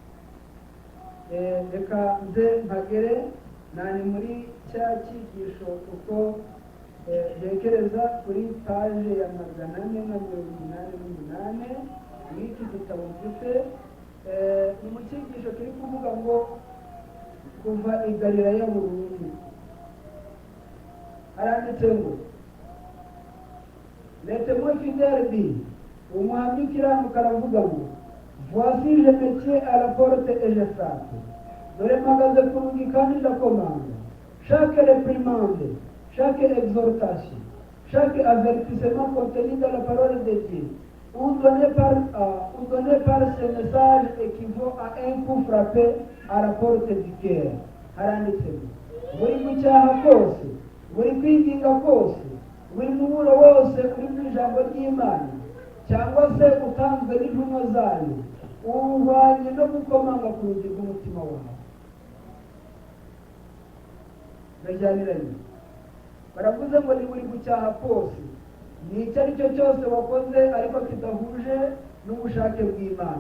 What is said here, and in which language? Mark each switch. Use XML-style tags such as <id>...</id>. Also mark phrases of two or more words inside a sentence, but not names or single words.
<rw>Reka nze mpagere nani muri cya cyigisho uko ntekereza kuri paje ya 488 y'iki gitabo mfite. Ni mu cyigisho kiri kuvuga ngo kuva i Galilaya burundu. Haranditse ngo</rw> <fr>laissez-moi fidèle dit,</fr> <rw>umuhamya ukiranuka aravuga ngo</rw> <fr>voici je me tiens à la porte et je frappe.</fr> <rw>Dore mpagaze ku rugi kandi ndakomanga.</rw> <fr>Chaque réprimande, chaque exhortation, chaque avertissement contenu dans la parole de Dieu ou donné par ce message équivaut à un coup frappé à la porte du cœur.</fr> <rw>Haranditse ngo buri gucyaha kose, buri kwinginga kose, buri muburo wose uri mu ijambo ry'Imana cyangwa se utanzwe n'intumwa zayo uhwanye no gukomanga ku rugi rw'umutima wawe. Najyaniranye baravuze ngo ni buri gucyaha kose, ni icyo ari cyo cyose wakoze ariko kidahuje n'ubushake bw'Imana.</rw>